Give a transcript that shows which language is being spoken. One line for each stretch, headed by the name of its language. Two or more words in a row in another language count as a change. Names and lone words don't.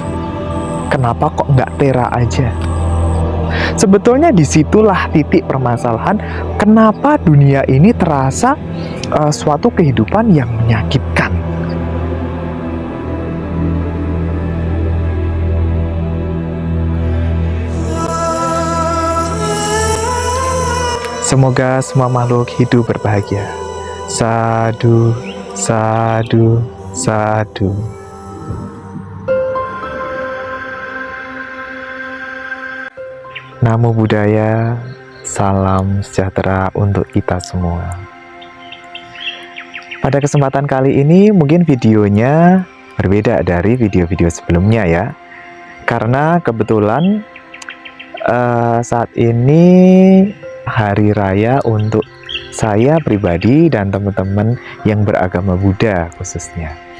Indonesian: Kenapa kok nggak Tera aja? Sebetulnya disitulah titik permasalahan kenapa dunia ini terasa suatu kehidupan yang menyakitkan. Semoga semua makhluk hidup berbahagia.
Pali: Sadu, sadu, sadu. Namo Buddhaya,
Indonesian: salam sejahtera untuk kita semua. Pada kesempatan kali ini mungkin videonya berbeda dari video-video sebelumnya ya. Karena kebetulan saat ini hari raya untuk saya pribadi dan teman-teman yang beragama Buddha khususnya.